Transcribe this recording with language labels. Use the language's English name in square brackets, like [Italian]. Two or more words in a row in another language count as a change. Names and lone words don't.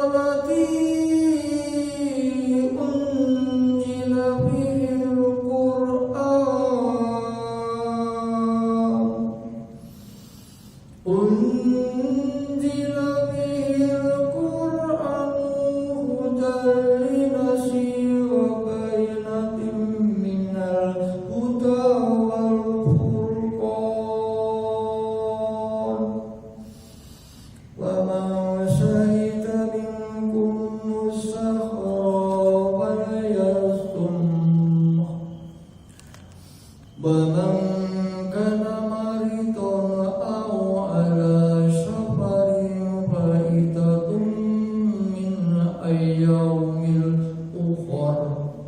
[Arabic] الذي أنزل فيه القرآن أنزل فيه القرآن هدى للناس وبينات من الهدى والفرقان. ومن شهد منكم الشهر فليصمه ومن كان مريضا أو على سفر فعدة من أيام أخر.